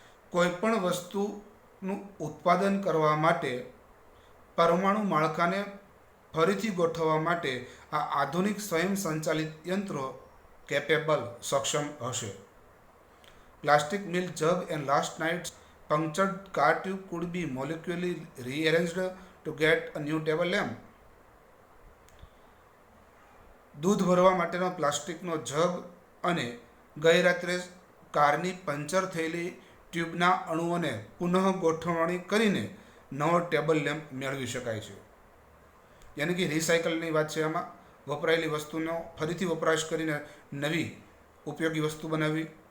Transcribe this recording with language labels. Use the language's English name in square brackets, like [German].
[Gujarati] કોઈપણ વસ્તુનું ઉત્પાદન કરવા માટે પરમાણુ માળખાને ફરીથી ગોઠવવા માટે આ આધુનિક સ્વયં સંચાલિત યંત્રો કેપેબલ સક્ષમ હશે. [English] Plastic milk jug and last nights punctured car tube could be molecularly rearranged to get a new table lamp. [Gujarati] દૂધ ભરવા માટેનો પ્લાસ્ટિકનો જગ અને ગઈ રાત્રે કારની પંચર થયેલી ટ્યુબના અણુઓને પુનઃ ગોઠવણી કરીને નવો ટેબલ લેમ્પ મેળવી શકાય છે. યાની કે રિસાયકલની વાત છે. આમાં વપરાયેલી વસ્તુનો ફરીથી વપરાશ કરીને નવી ઉપયોગી વસ્તુ બનાવવી.